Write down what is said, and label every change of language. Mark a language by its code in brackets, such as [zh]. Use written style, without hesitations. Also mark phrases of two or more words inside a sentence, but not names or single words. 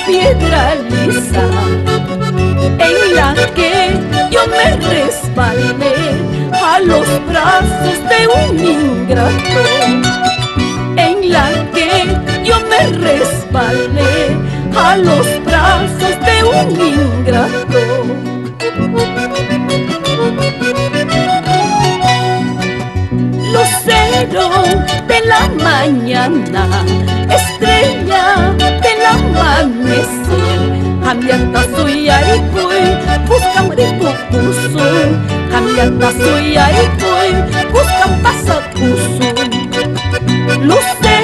[es] piedra lisa, en la que yo me resbalé a los brazos de un ingrato, en la que yo me resbalé a los brazos de un ingrato. Lucero de la mañana, estrella del amanecer, [qu] cambiata suyay kuy, buscam ripupusun, cambiata suyay kuy, buscam pasapusun.